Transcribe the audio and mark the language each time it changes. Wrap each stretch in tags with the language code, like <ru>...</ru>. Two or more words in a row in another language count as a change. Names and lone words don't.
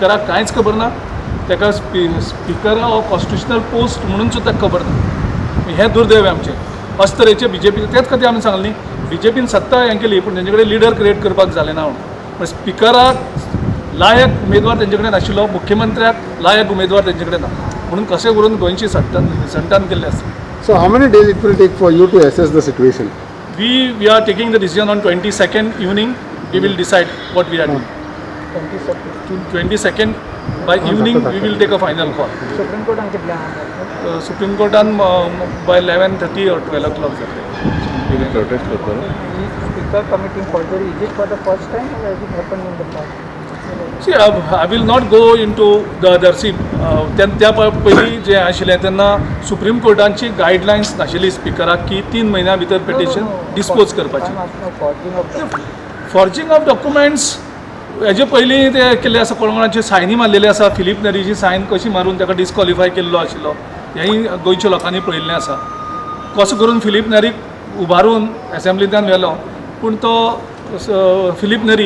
<kok>ह्या स्पिकराक कांयच खबर ना. ताका</kok> <en>speaker of constitutional post</en> <kok>म्हणून सुद्धा खबर ना हें दुर्दैव आहे आमचें अशे तरेचे बीजेपी तेच खातीर आमी सांगली बीजेपीन सत्ता हें केली पूण तेंचे कडेन</kok> <en>leader create</en> <kok>करपाक जालें ना म्हणून स्पिकराक लायक उमेदवार तेंचे कडेन नाशिल्लो मुख्यमंत्र्याक लायक उमेदवार तेंचे कडेन ना म्हणून कशें करून गोंयची संटान केल्लें आसा</kok> <en>So how many days it will take for you to assess the situation? We are taking the decision on 22nd evening. We will decide what we are doing. 22nd by evening we will take a final call.</en> <kok>सुप्रीम कोर्टान कितले आहा</kok> <en>Supreme Courtan by 11:30 or 12 o'clock जातले. Speaker committee forgery is it for the first time or is it happen in the past See, I will not go into the other. See,</en> <kok>त्या पयलीं जें आशिल्लें तेन्ना सुप्रीम कोर्टाची गायडलायन्स नाशिल्ली स्पिकराक की 3 म्हयन्या भितर</kok> <en>petition dispose</en> <kok>करपाची</kok> <en>forging of documents</en> <kok>हेजे पयलीं ते केल्ले आसा कोणकोणाचे सायनी मारलेले आसा फिलीप नरीची सायन कशी मारून ताका डिस्कॉलिफाय केल्लो आशिल्लो हेंय गोंयच्या लोकांनी पळयल्लें आसा कसो करून फिलीप नरीक उबारून एसेंब्लींतल्यान व्हेलो पूण तो फिलीप नरी</kok>